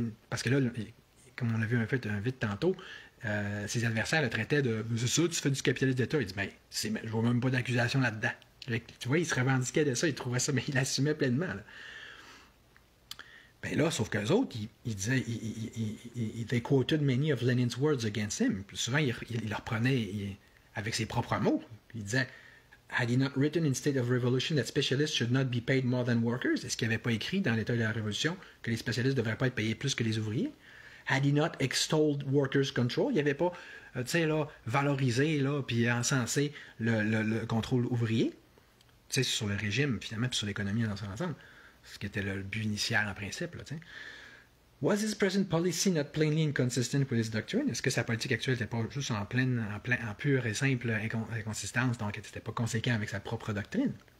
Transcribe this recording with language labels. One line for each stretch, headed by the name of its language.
French: Parce que là, comme on l'a vu un peu vite tantôt, ses adversaires le traitaient de « C'est ça, tu fais du capitalisme d'État. » Il dit « Ben, je vois même pas d'accusation là-dedans. » Tu vois, il se revendiquait de ça, il trouvait ça, mais il l'assumait pleinement. Là. Ben là, sauf qu'eux autres, ils disaient,
English: they quoted many of Lenin's words against him.
French: Puis souvent, il le reprenait avec ses propres mots. Il disait,
English: had he not written in State of Revolution that specialists should not be paid more than workers?
French: Est-ce qu'il n'avait pas écrit dans l'État de la Révolution que les spécialistes ne devraient pas être payés plus que les ouvriers?
English: Had he not extolled workers' control?
French: Il n'avait pas, tu sais, là, valorisé, là, puis encensé le contrôle ouvrier. Tu sais, sur le régime, finalement, puis sur l'économie dans son ensemble. ce qui était le but initial en principe.
English: Là, was his present policy not plainly inconsistent with his doctrine?
French: Est-ce que sa politique actuelle n'était pas juste en pure et simple inconsistance, donc elle n'était pas conséquent avec sa propre doctrine?